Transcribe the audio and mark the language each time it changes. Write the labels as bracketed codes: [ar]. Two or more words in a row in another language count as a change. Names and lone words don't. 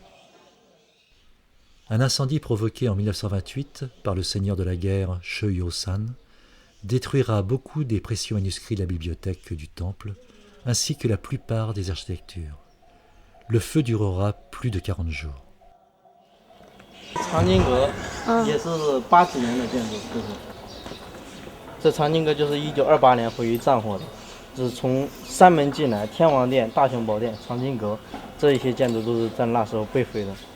[fr] Un incendie provoqué en 1928 par le seigneur de la guerre Sheu Yo-san détruira beaucoup des précieux manuscrits de la bibliothèque du temple, ainsi que la plupart des architectures. Le feu durera plus de 40 jours. [zh] 长经阁也是80几年的建筑，这长经阁就是1928年毁于战火的，就是从山门进来，天王殿、大雄宝殿、长经阁这一些建筑都是在那时候被毁的。